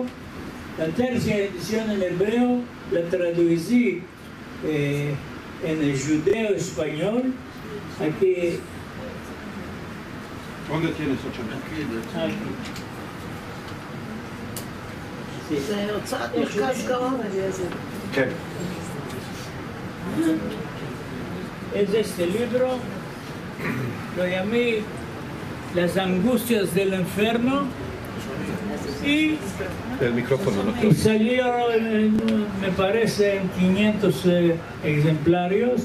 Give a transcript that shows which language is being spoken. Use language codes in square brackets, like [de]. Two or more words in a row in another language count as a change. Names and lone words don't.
[es] La tercera edición en hebreo la traducí en el judeo español. Aquí. ¿Dónde tienes 8? Aquí. Sí. [he] זה הוצאת מרכז גאון על איזה. כן. [es] Es este libro, lo llamé Las Angustias del Infierno, y El micrófono, ¿no? y salió, me parece, en 500 ejemplarios.